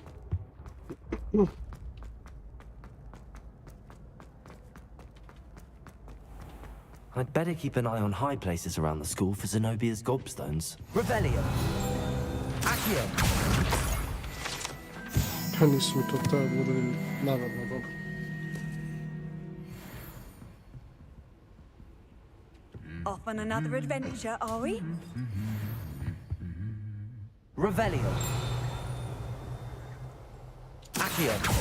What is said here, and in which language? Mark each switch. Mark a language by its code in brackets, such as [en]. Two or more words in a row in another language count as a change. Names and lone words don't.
[en] I'd better keep an eye on high places around the school for Zenobia's gobstones. Revelio! Accio! [hr] Pa nismo to tad uradili, naravno, dobro. [en] Off on another adventure, are we? Revelio! Accio!